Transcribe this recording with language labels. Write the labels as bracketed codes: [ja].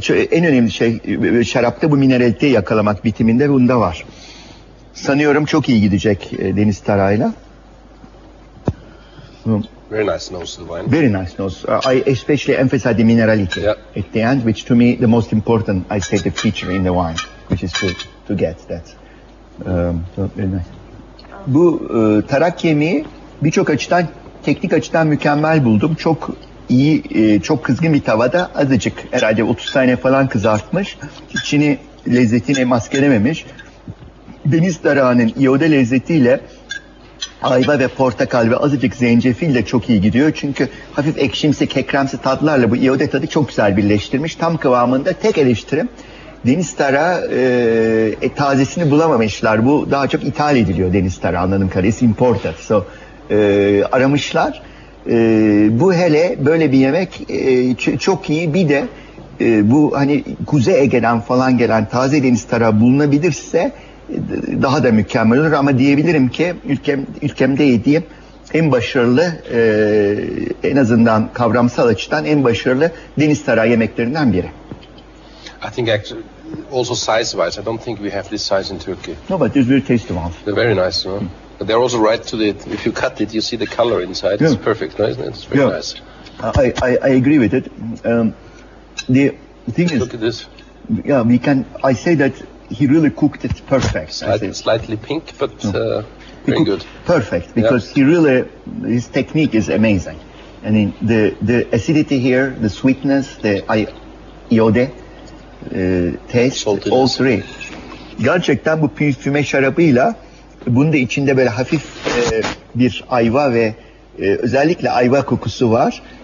[tr] En önemli şey şarapta bu mineraliteyi yakalamak, bitiminde bunda var. Sanıyorum çok iyi gidecek Deniz Taray'la. [en] Very nice nose of the wine. Very nice nose. I especially emphasize the minerality at the end, which to me the most important, I say, the feature in the wine, which is to get that. So very nice. [tr] Bu tarak yemeği birçok açıdan, teknik açıdan mükemmel buldum. Çok iyi, çok kızgın bir tavada azıcık herhalde 30 saniye falan kızartmış. İçini lezzetini maskelememiş. Deniz tarağının iode lezzetiyle ayva ve portakal ve azıcık zencefil de çok iyi gidiyor. Çünkü hafif ekşimsi, kekremsi tatlarla bu iode tadı çok güzel birleştirmiş. Tam kıvamında. Tek eleştirim, deniz tarağı tazesini bulamamışlar. Bu daha çok ithal ediliyor deniz tarağı, anladığım kadarıyla. Imported. So, aramışlar. Bu hele böyle bir yemek çok iyi. Bir de bu hani Kuzey Ege'den falan gelen taze deniz tarağı bulunabilirse daha da mükemmel olur. Ama diyebilirim ki ülkemde yediğim en başarılı, en azından kavramsal açıdan en başarılı deniz tarağı yemeklerinden biri. [en] I think actually, also size-wise, I don't think we have this size in Turkey. No, but it's very tasty ones. They're very nice, you know. But they're also right to the. If you cut it, you see the color inside. Yeah. It's perfect, no, isn't it? It's very nice. I agree with it. The thing is, Look at this. yeah, I say that he really cooked it perfect. Slightly pink, but very good. Perfect, because his technique is amazing. I mean, the acidity here, the sweetness, the iode taste, Saltiness. all three. [tr] Gerçekten bu füme şarabıyla bunun da içinde böyle hafif bir ayva ve özellikle ayva kokusu var.